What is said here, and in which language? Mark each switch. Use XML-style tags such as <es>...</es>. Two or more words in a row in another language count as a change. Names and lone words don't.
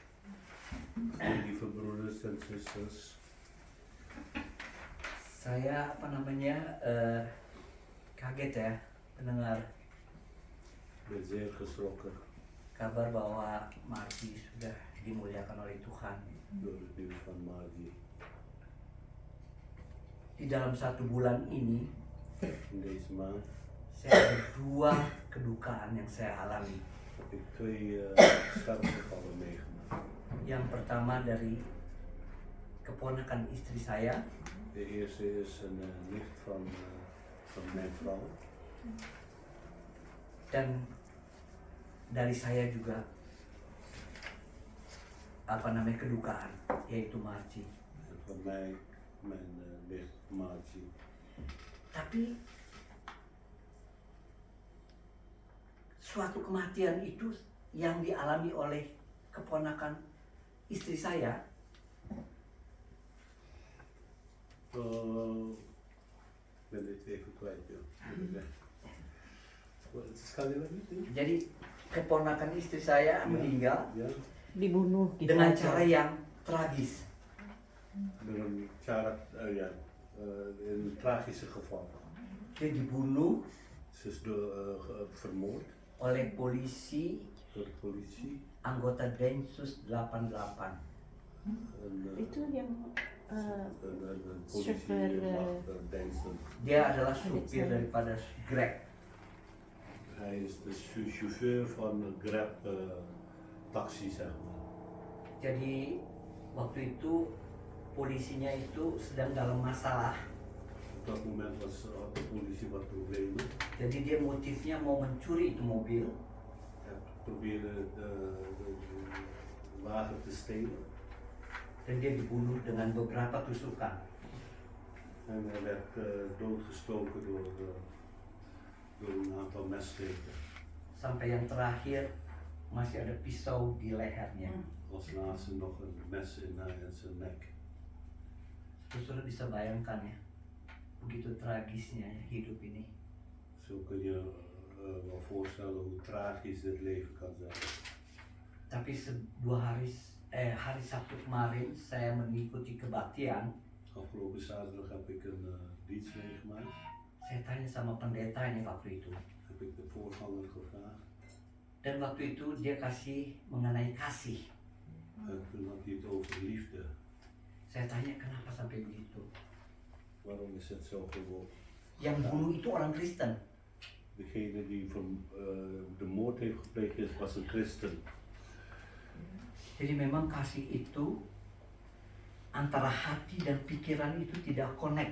<nl>Lieve broeders en zusters,</nl> <id>saya kaget ya mendengar</id> <nl>ben zeer geschrokken</nl> <id>kabar bahwa Marty sudah dimuliakan oleh Tuhan.</id> <nl>door het nieuws van Margie.</nl> <id>Di dalam 1 bulan ini</id> <nl>In deze maand</nl> <id>saya ada 2 kedukaan yang saya alami.</id> <nl>heb ik 2 sterfgevallen meegemaakt.</nl> <id>Yang pertama dari keponakan istri saya,</id> <nl>De eerste is een nicht van mijn vrouw.</nl> <id>dan dari saya juga kedukaan, yaitu Marci.</id> <nl>En van mij mijn nicht Margie.</nl> <id>Tapi suatu kematian itu yang dialami oleh keponakan istri saya?</id> <nl>Ik ben dit even kwijt, joh. Kan je dat niet?</nl> <id>Jadi keponakan istri saya meninggal</id> <nl>Ja,</nl> <id>Dibunuh gitu dengan aja. cara yang tragis.</id> <nl>met een cara, ja, in een tragische geval.</nl> <id>Dia dibunuh</id> <nl>Ze is vermoord</nl> <id>oleh polisi</id> <nl>door de politie.</nl> <id>anggota Densus 88. Itu yang</id> <nl>Een chauffeur, politiedienst.</nl> <id>Dia adalah supir daripada Grab.</id> <nl>Hij is de chauffeur van een Grab taxi, zeg maar.</nl> <id>Jadi waktu itu polisinya itu sedang dalam masalah.</id> <nl>Op dat moment had de politie wat problemen.</nl> <id>Jadi dia motifnya mau mencuri itu mobil.</id> <nl>Hij probeerde de wagen te stelen.</nl> <id>Dan dia dibunuh dengan beberapa tusukan.</id> <nl>En hij werd doodgestoken door een aantal messteken.</nl> <id>Sampai yang terakhir masih ada pisau di lehernya.</id> <nl>Als laatste nog een mes in zijn nek.</nl> <id>Saudara bisa bayangkan ya, begitu tragisnya ya, hidup ini.</id> <nl>Zo kun je wel voorstellen hoe tragisch dit leven kan zijn.</nl> <id>Tapi hari Sabtu kemarin saya mengikuti kebaktian.</id> <nl>Afgelopen zaterdag heb ik een dienst meegemaakt.</nl> <id>Saya tanya sama pendetanya waktu itu.</id> <nl>Heb ik de voorganger gevraagd.</nl> <id>Dan waktu itu dia kasih mengenai kasih.</id> <nl>En toen had hij het over liefde.</nl> <id>Saya tanya kenapa sampai begitu.</id> <nl>Waarom is het zo geworden?</nl> <id>Yang bunuh itu orang Kristen.</id> <nl>Degene die de moord heeft gepleegd was een christen.</nl> <id>Jadi memang kasih itu antara hati dan pikiran itu tidak connect.</id>